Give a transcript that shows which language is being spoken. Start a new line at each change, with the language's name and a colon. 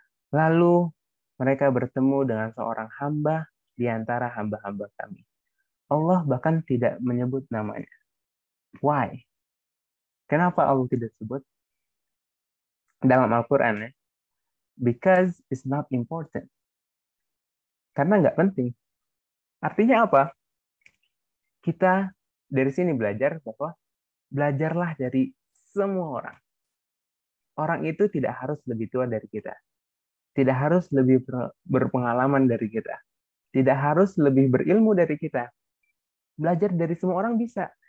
Indonesian: Lalu mereka bertemu dengan seorang hamba di antara hamba-hamba kami. Allah bahkan tidak menyebut namanya.
English: Why?
Indonesian: Kenapa Allah tidak sebut dalam Al-Quran ya?
English: Because it's not important.
Indonesian: Karena nggak penting. Artinya apa? Kita dari sini belajar bahwa belajarlah dari semua orang. Orang itu tidak harus lebih tua dari kita. Tidak harus lebih berpengalaman dari kita. Tidak harus lebih berilmu dari kita. Belajar dari semua orang bisa.